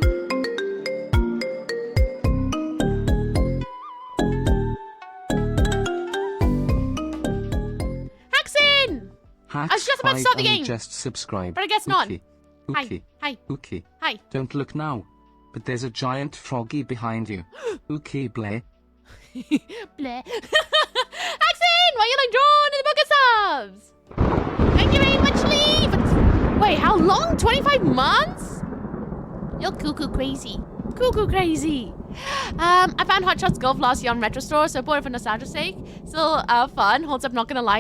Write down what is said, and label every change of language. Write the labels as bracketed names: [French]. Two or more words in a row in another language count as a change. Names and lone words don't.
[English] Hacks I was just about to start the game. Just subscribe. But I guess not. Ooky. Hi. Ooky. Hi. Don't look now. But there's a giant froggy behind you. Ooky Blay. Bleh. Haxin! Why are you like drawn in the book of subs? Thank you very much, Lee. Wait, how long? 25 months? You're cuckoo crazy. Cuckoo crazy. I found Hot Shots Golf last year on Retro Store, so I bought it for nostalgia's sake. Still fun, holds up, not gonna lie.